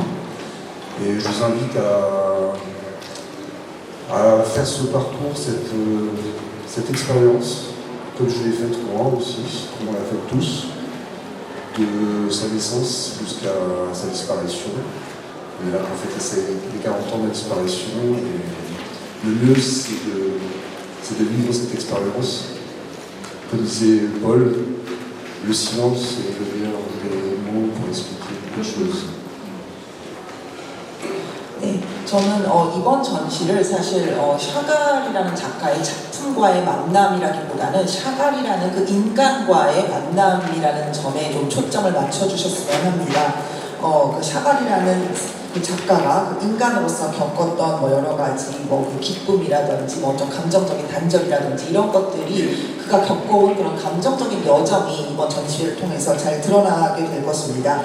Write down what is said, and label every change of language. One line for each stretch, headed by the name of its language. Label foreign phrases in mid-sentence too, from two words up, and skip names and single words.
French: Et je vous invite à faire ce parcours, cette expérience, comme je l'ai faite moi aussi, comme on l'a fait tous, de sa naissance jusqu'à sa disparition. Et là, on fait les 40 ans de disparition. Et le mieux, c'est de vivre cette expérience. Comme disait Paul, le silence est le meilleur des mots pour expliquer beaucoup de choses.
Korean: 네, 저는 이번 전시를 사실 샤갈이라는 작가의 작품과의 만남이라기보다는 샤갈이라는 그 인간과의 만남이라는 점에 좀 초점을 맞춰주셨으면 합니다. 그 샤갈이라는 그 작가가 그 인간으로서 겪었던 뭐 여러 가지 그 기쁨이라든지 좀 감정적인 단절이라든지 이런 것들이 그가 겪어온 그런 감정적인 여정이 이번 전시회를 통해서 잘 드러나게 될 것입니다.